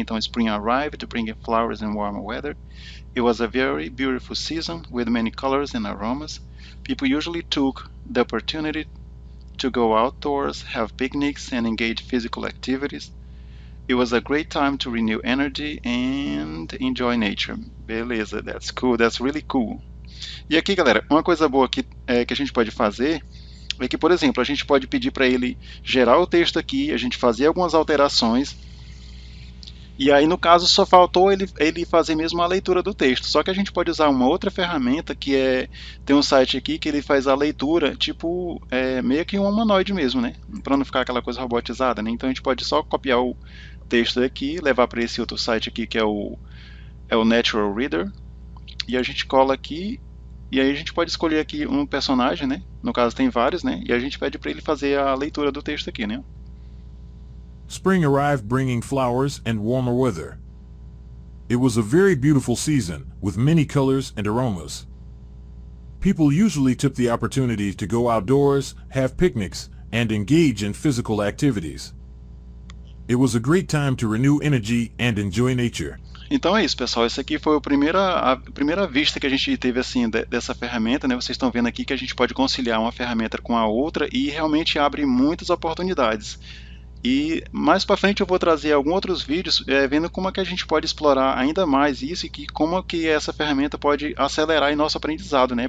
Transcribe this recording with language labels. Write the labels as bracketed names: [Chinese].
[English] Então, spring arrived, bringing flowers and warm weather. It was a very beautiful season with many colors and aromas. People usually took the opportunity to go outdoors, have picnics, and engage in physical activities. It was a great time to renew energy and enjoy nature. Beleza, that's cool, that's really cool. [Portuguese] E aqui, galera, uma coisa boa que a gente pode fazer é que, por exemplo, a gente pode pedir para ele gerar o texto aqui, a gente fazer algumas alterações, e aí, no caso, só faltou ele fazer mesmo a leitura do texto. Só que a gente pode usar uma outra ferramenta que tem um site aqui que ele faz a leitura, tipo, meio que um humanoide mesmo, né? Para não ficar aquela coisa robotizada, né? Então a gente pode só copiar o texto daqui, levar para esse outro site aqui que é o Natural Reader, e a gente cola aqui, e aí a gente pode escolher aqui um personagem, né? No caso tem vários, né? E a gente pede para ele fazer a leitura do texto aqui, né? [English] Spring arrived bringing flowers and warmer weather. It was a very beautiful season, with many colors and aromas. People usually took the opportunity to go outdoors, have picnics, and engage in physical activities. It was a great time to renew energy and enjoy nature. [Portuguese] Então é isso, pessoal. Essa aqui foi a primeira vista que a gente teve assim dessa ferramenta, né? Vocês estão vendo aqui que a gente pode conciliar uma ferramenta com a outra e realmente abre muitas oportunidades. E mais para frente eu vou trazer alguns outros vídeos vendo como é que a gente pode explorar ainda mais isso e como que essa ferramenta pode acelerar em nosso aprendizado, né?